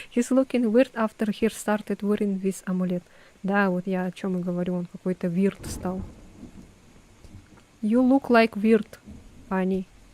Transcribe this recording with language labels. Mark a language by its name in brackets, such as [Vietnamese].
[English] He's looking weird after he started wearing this amulet. [Russian] Да, вот я о чем и говорю, он какой-то weird стал. [English] You look like weird, honey.